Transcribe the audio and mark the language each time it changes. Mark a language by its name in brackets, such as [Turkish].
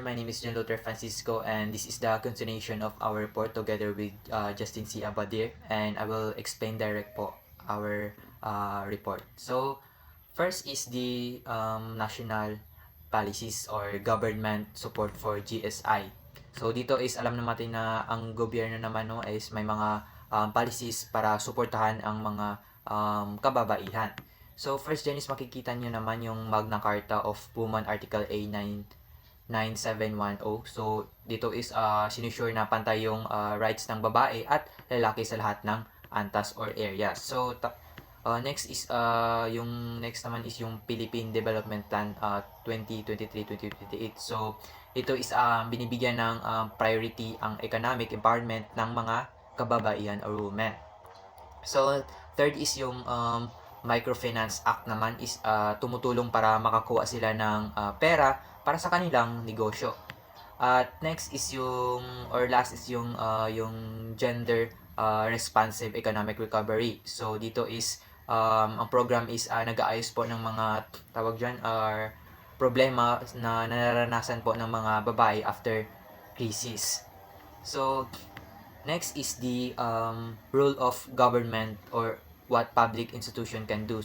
[English] My name is John Luther Francisco, and this is the continuation of our report together with Justin C. Abadir, and I will explain direct po our report. So, first is the national policies or government support for GSI. [Filipino] So, dito is alam naman natin na ang gobyerno naman no, is may mga policies para suportahan ang mga kababaihan. So, first dyan is makikita nyo naman yung Magna Carta of Women Article A9 9710. So, dito is sinusure na pantay yung rights ng babae at lalaki sa lahat ng antas or areas. So, next is yung next naman is yung Philippine Development Plan 2023-2028. So, ito is binibigyan ng priority ang economic empowerment ng mga kababaihan or women. So, third is yung Microfinance Act naman is tumutulong para makakuha sila ng pera para sa kanilang negosyo. [English] At next is yung, or last is yung gender responsive economic recovery. [Filipino] So, dito is, ang program is nag-aayos po ng mga tawag dyan, problema na nararanasan po ng mga babae after crisis. [English] So, next is the role of government or what public institution can do.